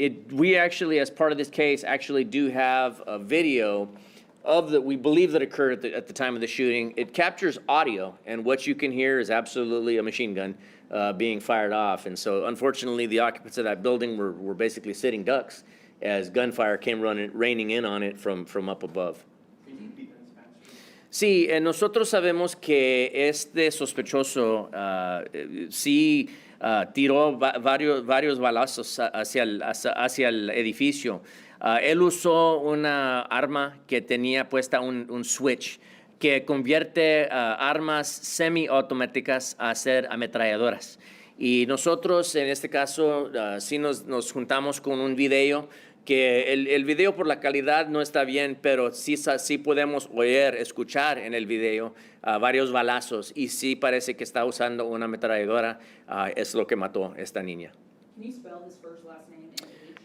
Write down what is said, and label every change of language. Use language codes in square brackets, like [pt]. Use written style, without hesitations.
[en] We actually, as part of this case, actually do have a video we believe that occurred at the time of the shooting. It captures audio, and what you can hear is absolutely a machine gun being fired off. And so, unfortunately, the occupants of that building were basically sitting ducks as gunfire came raining in on it from up above. [es] Sí, nosotros sabemos que este sospechoso sí tiró varios balazos hacia el edificio. Él usó una arma que tenía puesta un switch que convierte armas semiautomáticas a ser ametralladoras. Y nosotros, en este caso, sí nos juntamos con un video que el video por la calidad no está bien, pero sí podemos escuchar en el video varios balazos y sí parece que está usando una ametralladora. Es lo que mató a esta niña. [en] Can you spell his first, last name, and age?